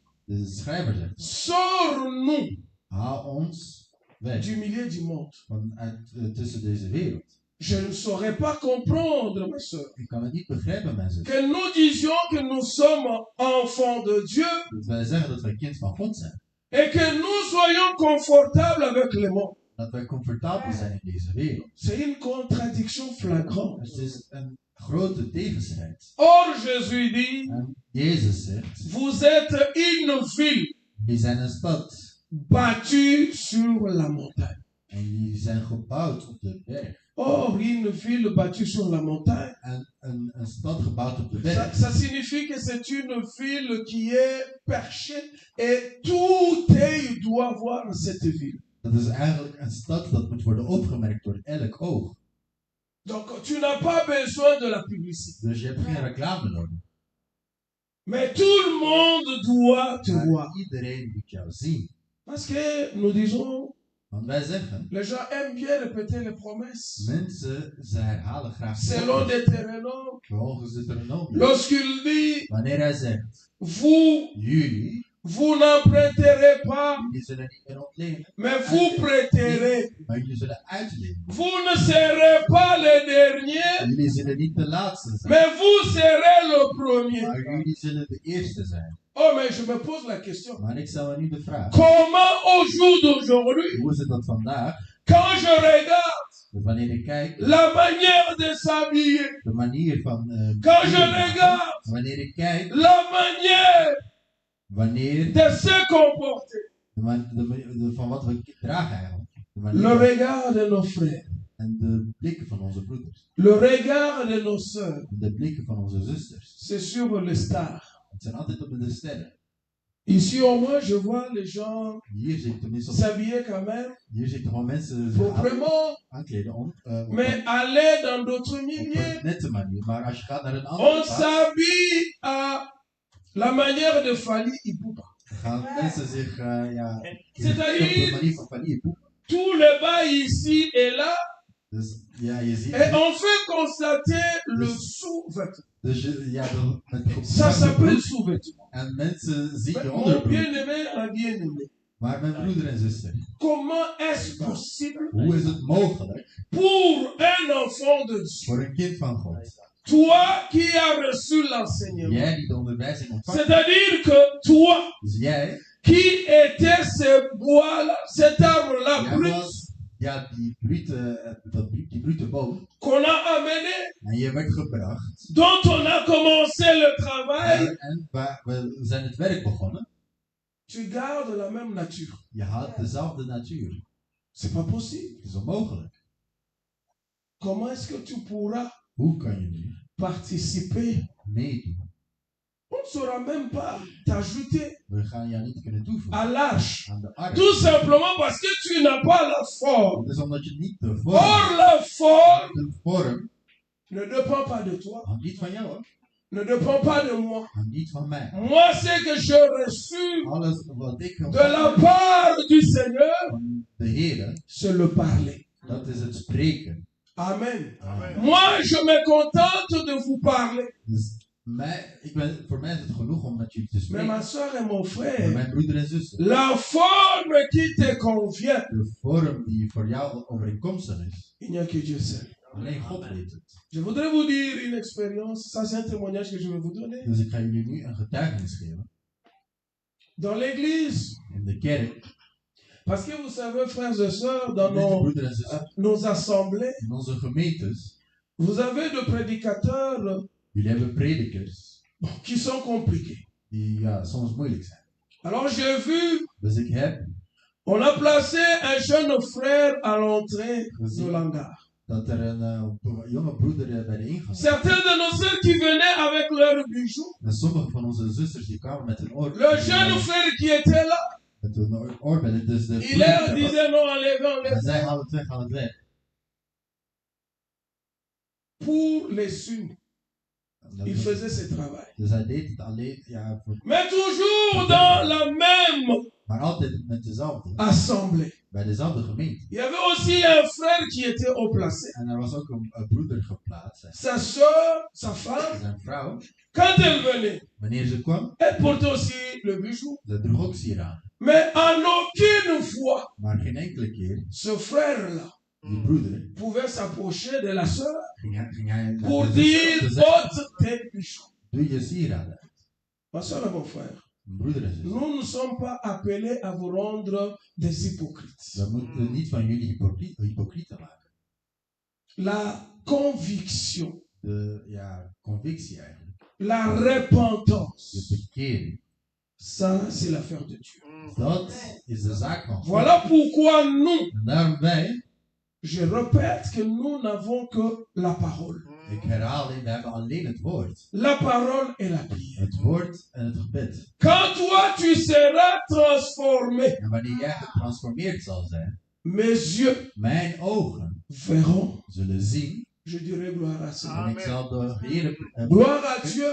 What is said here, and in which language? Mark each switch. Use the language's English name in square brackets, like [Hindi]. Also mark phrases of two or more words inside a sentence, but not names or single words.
[Dutch] de schrijver zegt, [French] sors-nous [Dutch] haal ons weg [French] du milieu du monde. [Dutch] tussen deze wereld. [French] Je ne saurais pas comprendre, ma soeur, [Dutch] Ik kan het niet begrijpen, mijn zus. [French] que nous disions que nous sommes enfants de Dieu [Dutch] Dat wij zeggen dat wij kind van God zijn. [French] et que nous soyons confortables avec le monde. [Dutch] Dat wij comfortabel zijn in deze wereld. [French] C'est une contradiction flagrante. [Dutch] Het is een grote tegenstrijd. [French] Or, Jésus dit, [Dutch] En Jezus zegt, [French] vous êtes une ville [Dutch] die zijn een stad. [French] battue sur la montagne. [Dutch] En die zijn gebouwd op de berg. [French] Or, une ville battue sur la montagne, [Dutch] En een stad gebouwd op de [French] ça, [Dutch] berg. [French] ça signifie que c'est une ville qui est perchée et tout œil doit voir cette ville. [Dutch] Dat is eigenlijk een stad dat moet worden opgemerkt door elk oog. [French] Donc, tu n'as pas besoin de la publicité. [Dutch] Dus je hebt geen reclame nodig. [French] Mais tout le monde doit te [Dutch] Maar [French] voir. [Dutch] iedereen moet jou zien. [French] Parce que nous disons, [Dutch] Want wij zeggen, [French] les gens aiment bien répéter les promesses. [Dutch] mensen, ze herhalen graag [French] Selon Deutéronome, [Dutch] volgens Deuteronomium. [French] lorsqu'il dit, [Dutch] Wanneer hij zegt, [French] vous, [Dutch] jullie, [French] vous n'emprunterez pas, [Dutch] jullie zullen niet meer ontlenen, [French] mais vous prêterez. [Dutch] maar jullie zullen uitlenen. [French] Vous ne serez pas les derniers, [Dutch] Jullie zullen niet de laatste zijn, [French] mais vous serez le premier. [Dutch] maar jullie zullen de eerste zijn. [French] Oh, mais je me pose la question. [Dutch] Maar ik stel me nu de vraag, [French] Comment au jour d'aujourd'hui, [Dutch] hoe is het dat vandaag, [French] quand je regarde [Dutch] dat wanneer ik kijk, [French] la manière de s'habiller, [Dutch] de manier van, [French] quand je regarde [Dutch] wanneer ik kijk, [French] la manière [Dutch] wanneer, [French] de se comporter, [Dutch] van wat we dragen eigenlijk, de manier [French] le regard de nos frères, [Dutch] en de blikken van onze broeders, [French] le regard de nos sœurs, [Dutch] de blikken van onze zusters, [French] c'est sur les stars. [Dutch] het zijn altijd op de sterren. [French] Ici au moins, je vois les gens [Dutch] Hier zie ik tenminste, [French] s'habiller quand même [Dutch] hier zie ik toch wel mensen zich [French] proprement, [Dutch] aankleden op [French] mais aller dans d'autres [Dutch] een [French] milieux, [Dutch] nette manier. Maar als je gaat naar een [French] on [Dutch] andere plaats, [French] s'habille à la manière de Fali Ipupa. [Dutch] gaan mensen zich ja, [French] C'est-à-dire- [Dutch] op de manier van Fali Ipupa. [French] Tout le bas ici et là, [Dutch] Dus ja, je ziet, [French] et on fait constater le sous-vêtement. [Dutch] dus je, ja, met [French] Ça s'appelle sous-vêtement. [Dutch] en mensen zien je [French] Mon [Dutch] onderbroek. [French] bien-aimé, ma bien-aimée, [Dutch] Maar mijn broeder en zuster, [French] comment est-ce possible [Dutch] hoe is het mogelijk [French] pour un enfant de Dieu, [Dutch] voor een kind van God, [French] toi qui as reçu l'enseignement, [Dutch] jij die de onderwijzing ontvangt, [French] c'est-à-dire que toi [Dutch] dus jij [French] qui étais ce bois-là, cet arbre-là [Dutch] jij [French] brut [Dutch] was ja, die brute boom, [French] qu'on a amené, [Dutch] en je werd gebracht, [French] dont on a commencé le travail, [Dutch] en we zijn het werk begonnen. [French] tu gardes la même nature. [Dutch] Je had dezelfde natuur. [French] C'est pas possible. [Dutch] Het is onmogelijk. [French] Comment est-ce que tu pourras [Dutch] Hoe kan je nu [French] participer? [Dutch] meedoen? [French] On ne saura même pas t'ajouter [Dutch] We gaan jou niet kunnen toevoegen [French] à l'arche. [Dutch] aan de ark. [French] Tout simplement parce que tu n'as pas la forme. [Dutch] Het is omdat je niet de [French] Or, la forme [Dutch] vorm [French] ne dépend pas de toi, [Dutch] hangt niet van jou, hoor. [French] ne dépend pas de moi. [Dutch] Hangt niet van mij. [French] Moi, c'est que j'ai reçu [Dutch] Alles wat ik [French] de la part du Seigneur, [Dutch] van de Heer, [French] c'est le parler. [Dutch] dat is het spreken. [French] Amen. [Dutch] Amen. [French] Moi, je me contente de vous parler. [Dutch] Dus voor mij is het genoeg om met jullie te [French] Mais [Dutch] spreken. [French] ma soeur et mon [Dutch] Maar [French] frère, [Dutch] mijn broeder en zuster, [French] la forme qui te convient, [Dutch] de vorm die voor jou overeenkomstig is, [French] il n'y a que Dieu seul. [Dutch] alleen God weet het. [French] Je voudrais vous dire une expérience, ça c'est un témoignage que je vais vous donner. [Dutch] Dus ik ga jullie nu een getuigenis geven. [French] Dans l'église, [Dutch] In de kerk, [French] parce que vous savez, frères et sœurs, dans [Dutch] met de [French] nos, [Dutch] broeder en zuster, [French] nos assemblées, [Dutch] in onze gemeentes, [French] vous avez des prédicateurs [Dutch] jullie hebben predikers [French] qui sont compliqués. [Dutch] die ja, soms moeilijk zijn. [French] Alors j'ai vu, [Dutch] Dus ik heb [French] on a placé un jeune frère à l'entrée de l'hangar. [Dutch] dat er een jonge broeder bij de ingang was. [French] Certains de nos sœurs qui venaient avec leurs bijoux, [Dutch] En sommige van onze zusters die kwamen met hun [French] le jeune frère qui était là, [Dutch] met hun oorbellen. Dus de [French] il leur disait non, enlevez, [Dutch] en [French] enlevez. [Dutch] zij halen het weg, halen het weg. [French] Pour les unes, [Dutch] En dat [French] il [Dutch] was- [French] faisait ce travail. [Dutch] Dus hij deed het alleen, ja, [French] Mais toujours dans la même [Dutch] maar altijd met dezelfde, [French] assemblée. [Dutch] bij dezelfde gemeente. [French] Il y avait aussi un frère qui était haut placé. [Dutch] En er was ook een broeder geplaatst, [French] Sa soeur, sa femme, [Dutch] zijn vrouw. [French] quand elle venait, [Dutch] Wanneer ze kwam, [French] elle portait aussi le bijou. [Dutch] ze droeg ook sieraden. [French] Mais en aucune fois, [Dutch] Maar geen enkele keer [French] ce frère-là [Dutch] die broeder, [French] pouvait s'approcher de la sœur [Dutch] ging hij naar [French] pour [Dutch] de [French] dire [Dutch] zus te zeggen, [French] ôte tes bijoux. [Dutch] doe je sieraden. [French] Ma soeur et mon frère, [Dutch] Mijn broeder en zus. [French] nous ne sommes pas appelés à vous rendre des hypocrites. [Dutch] We moeten niet van jullie hypocrieten maken. [French] La conviction, [Dutch] De convictie eigenlijk. [French] la repentance, [Dutch] De bekering. [French] ça c'est l'affaire de Dieu. [Dutch] Dat is de zaak van God. [French] Voilà pourquoi nous, [Dutch] En daarom wij, [French] je répète que nous n'avons que la parole. [Dutch] ik herhaal, we hebben alleen het woord. [French] La parole et la prière. [Dutch] Het woord en het gebed. [French] Quand toi tu seras transformé, [Dutch] En wanneer jij getransformeerd zal zijn, [French] mes yeux [Dutch] mijn ogen [French] verront. [Dutch] zullen zien. [French] Je dirai gloire à Seigneur. [Dutch] En ik zal de Heer [French] Gloire à Dieu